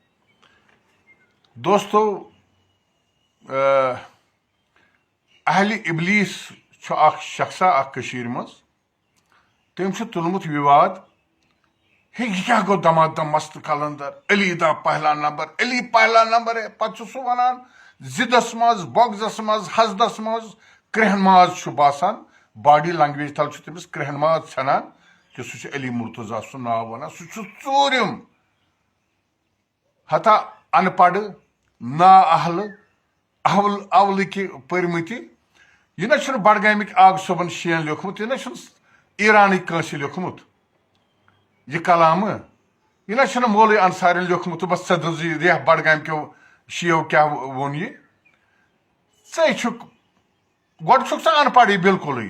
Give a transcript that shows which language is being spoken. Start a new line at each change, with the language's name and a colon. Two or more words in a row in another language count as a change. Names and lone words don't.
Kashmiri: دوستو اہلِ ابلیس چھُ اکھ شخصا اکھ کٔشیٖرِ منٛز تٔمۍ چھُ تُلمُت وِواد ہے یہِ کیٛاہ گوٚو
Punjabi: دمادم مست کلندر علی دا پہلا نمبر علی پہلا نمبر ہے
Kashmiri: پتہٕ چھُ سُہ ونان ضدس منٛز بۄگزس منٛز حسدس منٛز کرٛہن ماز چھُ باسان
English: body language
Kashmiri: تل چھُ تٔمِس کرٛہن ماز ژھنان کہِ سُہ چھُ علی مرتضیٰ سُنٛد ناو ونان سُہ چھُ ژوٗرِم ہتا ان پڑھ نا اہل اولٕکہِ پٔرمٕتہِ یہِ نہ چھُنہٕ بڈگامِکۍ آگ صٲبن شین لیوکھمُت یہِ نہ چھُنہٕ ایرانٕکۍ کٲنٛسہِ لیوکھمُت یہِ کلامہٕ یہِ نہ چھُنہٕ مولوی انصارٮ۪ن لیوکھمُت تہٕ بس ژےٚ دٔپزِ ریح بڈگامہِ کیو شِیو کیٛاہ ووٚن یہِ ژے چھُکھ گۄڈٕ چھُکھ ژٕ ان پڑھٕے بِلکُلٕے